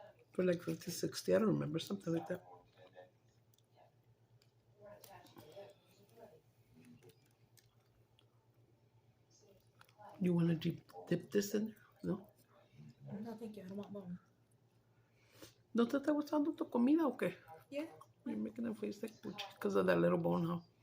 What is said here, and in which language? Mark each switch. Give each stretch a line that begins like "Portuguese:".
English: For like 50, 60, I don't remember, something like that. You want to dip this in there? No? No, thank you. I don't want bone.
Spanish: ¿No te está gustando tu comida o qué?
English: Yeah. You're making a face like puchi because of that little bone, huh?